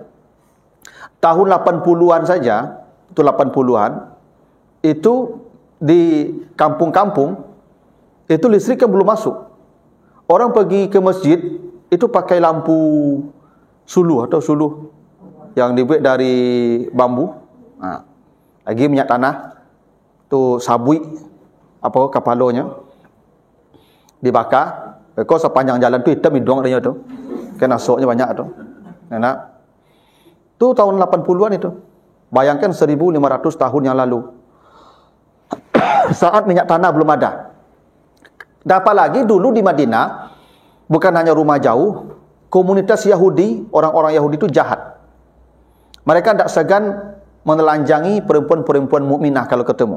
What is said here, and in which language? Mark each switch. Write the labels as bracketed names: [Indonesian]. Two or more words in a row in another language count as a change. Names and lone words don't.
[Indonesian] Tahun 80-an saja, itu 80-an, itu di kampung-kampung, itu listrik kan belum masuk. Orang pergi ke masjid, itu pakai lampu suluh atau suluh yang dibuat dari bambu. Nah, lagi minyak tanah, tu sabui, apa kapalonya, dibakar. Kau sepanjang jalan tu hitam hidung dia tu. Kan asoknya banyak tu. Nah, tu tahun 80-an itu. Bayangkan 1500 tahun yang lalu. Saat minyak tanah belum ada. Dan apalagi dulu di Madinah, bukan hanya rumah jauh, komunitas Yahudi, orang-orang Yahudi itu jahat. Mereka tidak segan menelanjangi perempuan-perempuan mukminah kalau ketemu.